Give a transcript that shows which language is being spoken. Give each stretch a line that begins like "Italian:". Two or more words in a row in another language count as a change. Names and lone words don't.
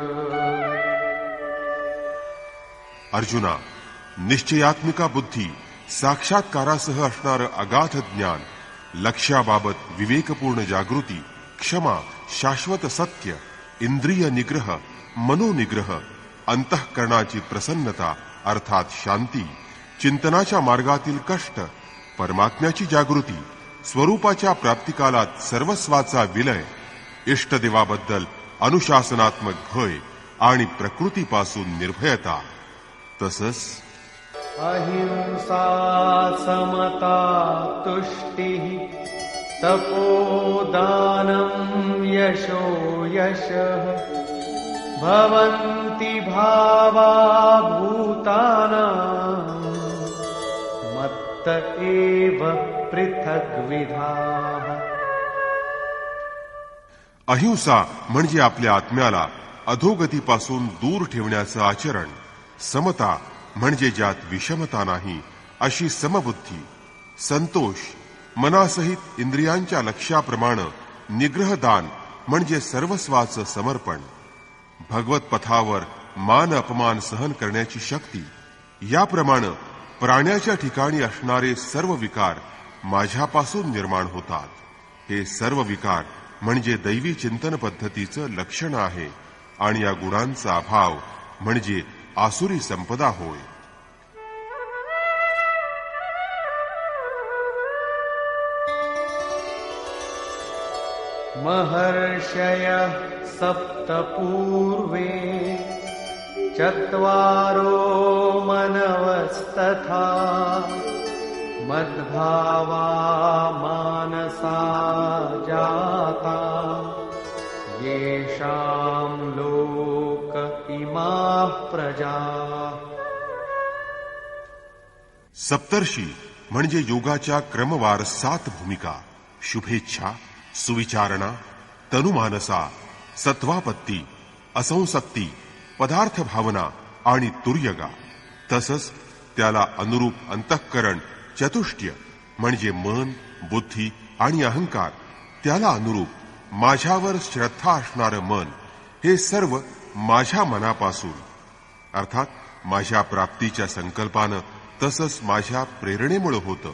Marathi: अर्जुना, निश्चयात्मिका बुद्धी, साक्षात्कारासह असणारं अगाध ज्ञान, लक्ष्याबाबत विवेकपूर्ण जागृती, क्षमा, शाश्वत सत्य, इंद्रिय निग्रह, मनोनिग्रह, अंतःकरणाची प्रसन्नता अर्थात शांती, चिंतनाच्या मार्गातील कष्ट, परमात्म्याची जागृती, स्वरूपाच्या प्राप्तिकालात सर्वस्वाचा विलय, इष्टदेवाबद्दल अनुशासनात्मक भय आणि प्रकृतीपासून निर्भयता, तसंच
Sanskrit: अहिंसा समता तुष्टिः तपोदानं यशो यशः भवन्ति भावा भूतानां मत्त एव पृथग्विधाः.
Marathi: अहिंसा म्हणजे आपल्या आत्म्याला अधोगतीपासून दूर ठेवण्याचं आचरण, समता म्हणजे ज्यात विषमता नाही अशी समबुद्धी, संतोष, मनासहित इंद्रियांच्या लक्ष्याप्रमाणे निग्रहदान म्हणजे सर्वस्वाचं समर्पण, भगवत पथावर मान अपमान सहन करण्याची शक्ती, याप्रमाणे प्राण्याच्या ठिकाणी असणारे सर्व विकार माझ्यापासून निर्माण होतात. हे सर्व विकार म्हणजे दैवी चिंतन पद्धतीचं लक्षण आहे आणि या गुणांचा अभाव म्हणजे आसुरी संपदा होय.
Sanskrit: महर्षयः सप्त पूर्वे चत्वारो मनवस्तथा मद्भावा मानसा जाता येषां लोक इमाः प्रजाः.
Marathi: सप्तर्षी म्हणजे योगाच्या क्रमवार 7 भूमिका, शुभेच्छा, सुविचारणा, तनुमानसा, सत्वापत्ती, असंसक्ती, पदार्थ भावना आणि तुर्यगा. तसंच त्याला अनुरूप अंतःकरण चतुष्ट्य म्हणजे मन, बुद्धी आणि अहंकार, त्याला अनुरूप माझ्यावर श्रद्धा असणारं मन, हे सर्व माझ्या मनापासून अर्थात माझ्या प्राप्तीच्या संकल्पानं तसंच माझ्या प्रेरणेमुळे होतं.